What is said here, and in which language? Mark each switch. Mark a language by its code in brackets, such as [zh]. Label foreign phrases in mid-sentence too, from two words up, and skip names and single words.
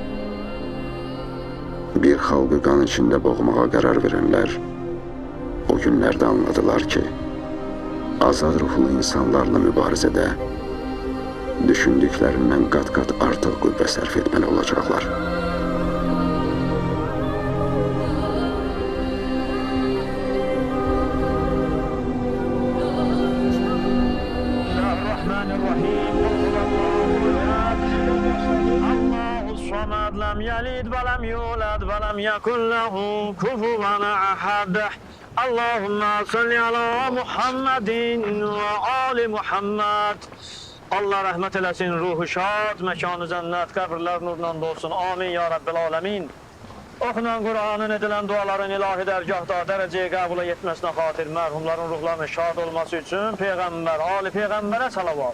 [az] Bir xalqı qan içində boğmağa qərar verənlər o günlərdə anladılar ki, azad ruhlu insanlarla mübarizədə düşündüklərindən qat-qat artıq qüvvə sərf etməli olacaqlar. [ar] لم يلد ولم يولد ولم يكن له كفوا أحد اللهم صل على محمد وآل محمد. [az] Allah rəhmət eləsin, ruhu şad, məkanı cənnət, qəbirlər nurla dolsun. [ar] آمين يا رب العالمين. [az] Oxunan Qur'anın edilən duaların ilahi dərgahda dərəcəyə qəbula yetməsinə xatir mərhumların ruhlarının şad olması üçün Peyğəmbər, Ali Peyğəmbərə salavat.